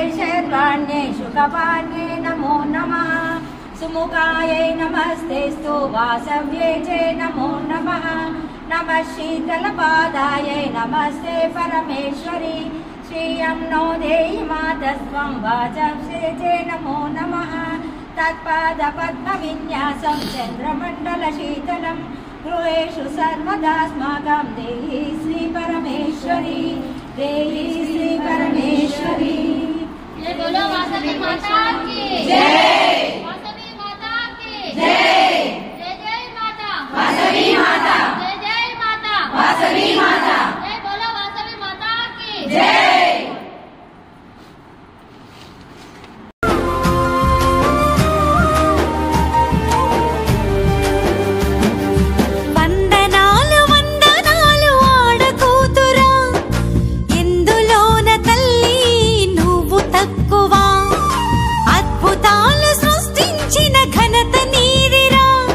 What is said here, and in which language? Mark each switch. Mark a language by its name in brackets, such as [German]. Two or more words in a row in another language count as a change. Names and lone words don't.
[Sanskrit] శర్వాణ్యై శుకపాణ్యై నమో నమః సుముఖాయై నమస్తేస్తు వాసవ్యై చే నమో నమః నమః శీతలపాదాయై నమస్తే పరమేశ్వరి శ్రీయం నో దేహి మాతస్వం వాచంసే చే నమో నమః తత్పాద పద్మ విన్యాసం చంద్రమండల శీతలం గృహేషు సర్వదాస్మాకం దేహి శ్రీ పరమేశ్వరి దేహి శ్రీ పరమేశ్వరి. [Hindi] जय बोलो वासवी माता की जय. वासवी माता की जय. जय जय माता वासवी माता. जय जय माता वासवी माता. जय बोलो वासवी माता की जय. [Telugu] వందనాలు వందనాలు ఆడకూతురా ఎందులోన తల్లి నువ్వు తక్కువ అద్భుతాలు సృష్టించిన ఘనత నీదిరా